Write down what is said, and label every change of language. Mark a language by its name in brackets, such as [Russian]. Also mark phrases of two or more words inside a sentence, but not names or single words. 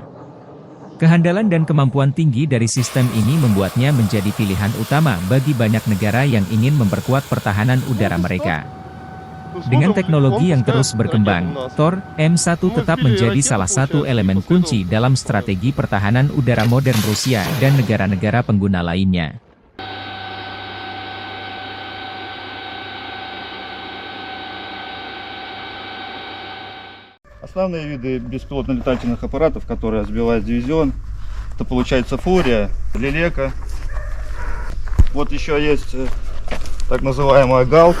[Indonesian] Kehandalan dan kemampuan tinggi dari sistem ini membuatnya menjadi pilihan utama bagi banyak negara yang ingin memperkuat pertahanan udara mereka. Dengan teknologi yang terus berkembang, Tor M1 tetap menjadi salah satu elemen kunci dalam strategi pertahanan udara modern Rusia dan negara-negara pengguna lainnya. [Russian] Основные виды беспилотных летательных аппаратов, которые сбивают дивизион, это получается Фурия, Лелека. Вот еще есть так называемая Галка.